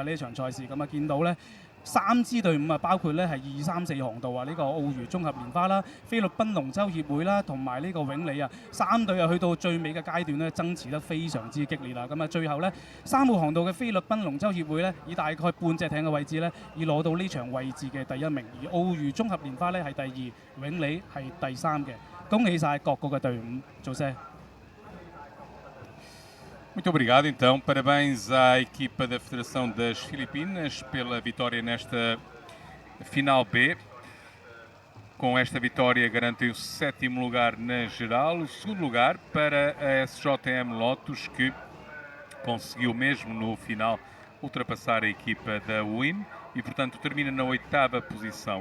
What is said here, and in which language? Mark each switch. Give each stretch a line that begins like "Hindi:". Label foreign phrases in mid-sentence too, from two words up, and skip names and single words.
Cantonese: 呢場賽事咁啊，見到咧3支隊伍啊，包括咧係2、3、4航道啊，呢個澳娛綜合蓮花啦、菲律賓龍舟協會啦，同埋呢個永利啊，3隊啊去到最尾嘅階段咧，爭持得非常之激烈啦。咁啊，最後咧3號航道嘅菲律賓龍舟協會咧，以大概半隻艇嘅位置咧，以攞到呢場位置嘅第1名，而澳娛綜合蓮花咧係第2，永利係第3嘅。恭喜晒各個嘅隊伍，做聲。
Portuguese: Muito obrigado, então. Parabéns à equipa da Federação das Filipinas pela vitória nesta final B. Com esta vitória garantem o 7º lugar na geral, o 2º lugar para a SJM Lotus, que conseguiu mesmo no final ultrapassar a equipa da Win e, portanto, termina na 8ª posição.